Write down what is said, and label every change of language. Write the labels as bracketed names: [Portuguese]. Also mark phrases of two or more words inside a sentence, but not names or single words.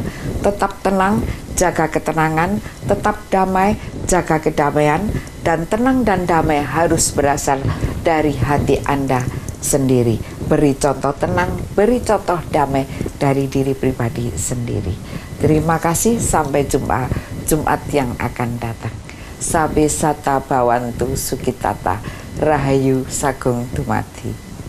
[Indonesian] Tetap tenang, jaga ketenangan, tetap damai, jaga kedamaian, dan tenang dan damai harus berasal dari hati Anda sendiri. Beri contoh tenang, beri contoh damai dari diri pribadi sendiri. Terima kasih, sampai jumpa Jumat yang akan datang. [Pali] Sabe sata bawantu sukitata, [Javanese] rahayu sagung dumadi.